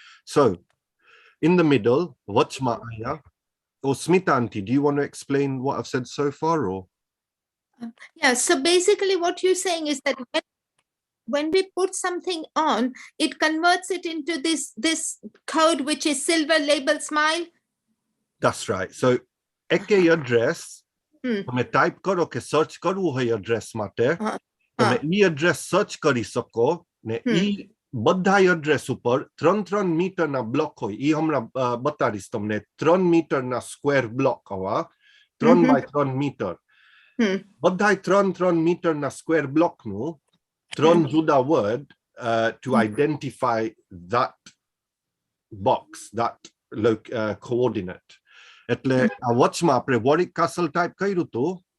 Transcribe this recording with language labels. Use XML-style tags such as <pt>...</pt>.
<en>So in the middle, Wachma Aya, or Smita Aunty, do you want to explain what I've said so far, or? Yeah, so basically what you're saying is that when we put something on, it converts it into this code, which is silver label smile. That's right.</en> <gu>So eke address, તમે type કરો કે search કરવું હોય address માટે, તમે ઈ address search કરી સકો ને ઈ બધા address ઉપર 3 મીટરના બ્લોક હોય. ઈ હમણાં બતાડીશ તમને. 3 મીટરના સ્ક્વેર બ્લોક હવા 3 by 3 મીટર. બધા 3 મીટરના સ્ક્વેર બ્લોકનું 3 જુદા word</gu> <en>to identify that box, that coordinate.</en> <gu>એટલે આ વોચમાં આપણે Warwick Castle type કર્યું હતું.</gu>